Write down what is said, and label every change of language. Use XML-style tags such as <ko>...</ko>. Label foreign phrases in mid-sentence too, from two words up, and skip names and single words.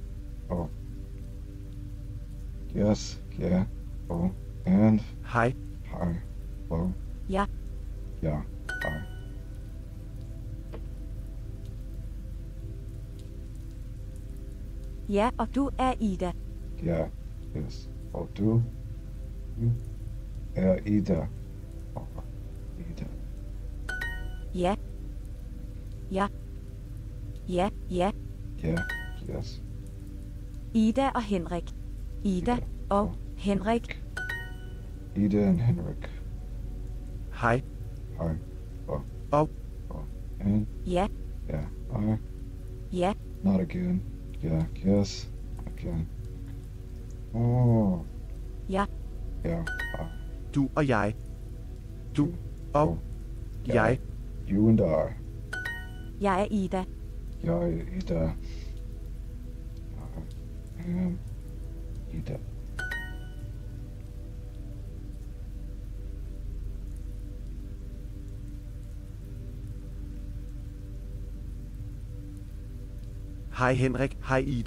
<en>Oh. Yes. Ja. Oh. And</en> <da>hej.</da> <en>hi. Hello.</en> <da>ja, Ja. Hi. ja, og du er Ida. Ja. Yes. Og du er Ida. Oh. Ida. Ja, ja, ja, ja, Ja. Yes. Ida og Henrik. Ida og Henrik.</da> <en>Ida and Henrik.</en> <da>Hej.</da> <en>Hi. Oh.</en> <da>Og</da> <en>Oh. And</en> <da>Ja,</da> <en>yeah. I.</en> <da>ja,</da> <en>Not again. Yeah. Yes. Again. Oh.</en> <da>ja,</da> <en>Yeah.</en> <da>du og jeg. Du og</da> <en>Oh.</en> <da>jeg.</da> <en>You and I.</en> <da>jeg er Ida. Jeg er Ida. Jeg am Ida. Hej Henrik. Hej Ida.</da>